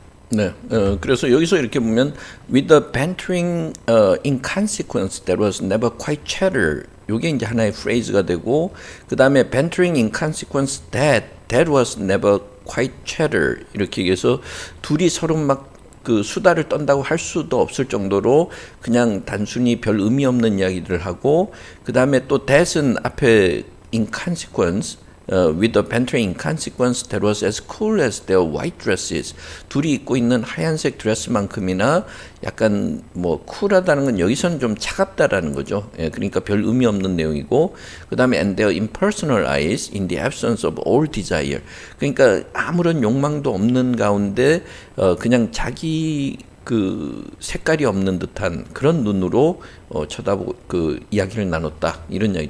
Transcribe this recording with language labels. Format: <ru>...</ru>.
<ko>네, 그래서 여기서 이렇게 보면</ko> <en>with the bantering inconsequence there was never quite chatter.</en> <ko>요게 이제 하나의 프레이즈가 되고 그 다음에</ko> <en>bantering inconsequence that was never quite chatter</en> <ko>이렇게 얘기해서 둘이 서로 막 그 수다를 떤다고 할 수도 없을 정도로 그냥 단순히 별 의미 없는 이야기들을 하고 그 다음에 또 that은 앞에 inconsequence</ko> <en>with the bantering inconsequence that was as cool as their white dresses.</en> <ko>둘이 입고 있는 하얀색 드레스만큼이나 약간 뭐 쿨하다는 건 여기서는 좀 차갑다라는 거죠. 예, 그러니까 별 의미 없는 내용이고 그 다음에</ko> <en>and their impersonal eyes in the absence of all desire.</en> <ko>그러니까 아무런 욕망도 없는 가운데 그냥 자기 그 색깔이 없는 듯한 그런 눈으로 쳐다보고 그 이야기를 나눴다 이런 이야기죠.</ko>